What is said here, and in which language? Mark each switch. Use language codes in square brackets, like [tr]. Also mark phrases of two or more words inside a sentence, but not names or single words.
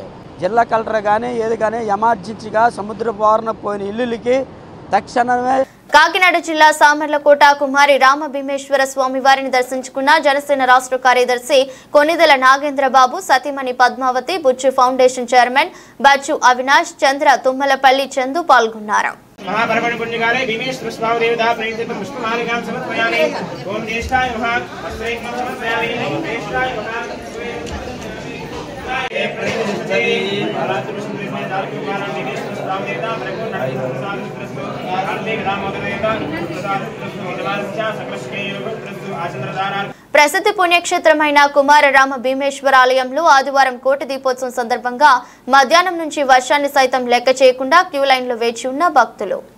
[te] జిల్లా కలెక్టర్ కానీ ఏది కానీ ఎమర్జెన్సీగా సముద్ర బారిన పోయిన ఇల్లులకి తక్షణమే. కాకినాడ జిల్లా సామర్లకోట కుమారి రామ భీమేశ్వర స్వామి వారిని దర్శించుకున్న జనసేన రాష్ట్ర కార్యదర్శి కొనిదెల నాగేంద్రబాబు, సతీమణి పద్మావతి, బుచ్చు ఫౌండేషన్ చైర్మన్ బచ్చు అవినాష్, చంద్ర తుమ్మలపల్లి చందు పాల్గొన్నారు. [sa] महापर्वण पुण्यकाले भीमेश्वर स्वामी देवता प्रणीत पुष्पमालिकां समर्पयामि। ओम ज्येष्ठाय नमः वस्त्रैकं समर्पयामि। ओम ज्येष्ठाय नमः ये प्रतिष्ठिते आराध्य सुंदरी दार्घ्य कारण भीमेश्वर स्वामी देवता परिपूर्ण प्रसाद प्रस्तु कार्तिक दामोदर देवता प्रसाद प्रस्तु विद्वांचा सकलश्रेय योग प्रस्तु आचंद्रधारा. [te] ప్రసిద్ధి పుణ్యక్షేత్రమైన కుమార రామ భీమేశ్వర ఆలయంలో ఆదివారం కోటి దీపోత్సవం సందర్భంగా మధ్యాహ్నం నుంచి వర్షాన్ని సైతం లెక్క చేయకుండా [en] queue line [te] వేచి ఉన్న భక్తులు.